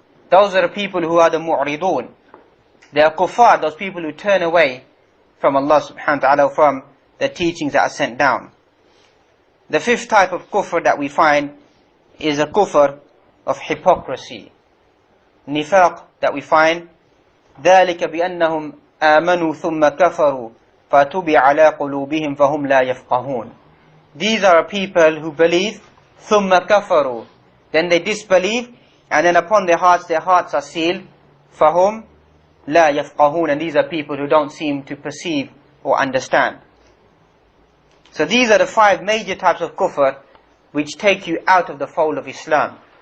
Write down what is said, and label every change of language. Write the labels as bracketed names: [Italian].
[English] Those are the people who are the mu'ridun. They are kuffar, those people who turn away from Allah subhanahu wa ta'ala, from the teachings that are sent down. The fifth type of kufr that we find is a kufr of hypocrisy. [Arabic] Nifaq [English] that we find, [Arabic] ذَلِكَ بِأَنَّهُمْ آمَنُوا ثُمَّ كَفَرُوا فَتُبِعَ عَلَى قُلُوبِهِمْ فَهُمْ لَا يَفْقَهُونَ. [English] These are people who believe, [Arabic] ثُمَّ كَفَرُوا, [English] then they disbelieve, and then upon their hearts are sealed, [Arabic] فَهُمْ لَا يَفْقَهُونَ, [English] and these are people who don't seem to perceive or understand. So these are the five major types of kufr which take you out of the fold of Islam.